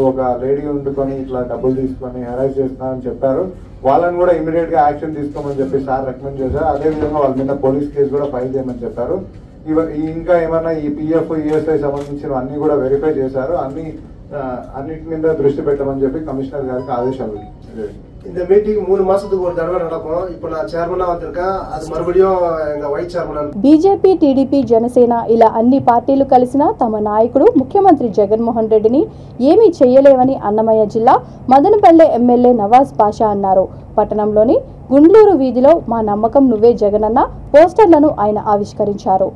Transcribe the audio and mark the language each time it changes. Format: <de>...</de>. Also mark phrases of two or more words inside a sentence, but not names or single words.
<te>ఒక లేడీ ఉండుకొని ఇట్లా డబ్బులు తీసుకొని హెరాస్ చేస్తున్నారని చెప్పారు. వాళ్ళని కూడా ఇమీడియట్ గా యాక్షన్ తీసుకోమని చెప్పి సార్ రికమెండ్ చేశారు. అదేవిధంగా వాళ్ళ మీద పోలీస్ కేసు కూడా ఫైల్ చేయమని చెప్పారు. ఇంకా ఏమన్నా ఈ పిఎఫ్ ఈఎస్ఐ సంబంధించిన అన్ని కూడా వెరిఫై చేశారు. అన్నిటి మీద దృష్టి పెట్టమని చెప్పి కమిషనర్ గారికి ఆదేశాలు.</te> <ta>இந்த மீட்டிங் 3 மாசத்துக்கு ஒரு தடவை நடக்கும். இப்போ நான் சேர்மனா வந்திருக்கேன். அது மறுபடியும் எங்க</ta> <en>vice chairman.</en> <te>బీజేపీ, టీడీపీ, జనసేన ఇలా అన్ని పార్టీలు కలిసినా తమ నాయకుడు ముఖ్యమంత్రి జగన్మోహన్ రెడ్డిని ఏమీ చేయలేవని అన్నమయ్య జిల్లా మదనపల్లె ఎమ్మెల్యే నవాజ్ పాషా అన్నారు. పట్టణంలోని గుండ్లూరు వీధిలో మా నమ్మకం నువ్వే జగనన్న పోస్టర్లను ఆయన ఆవిష్కరించారు.</te>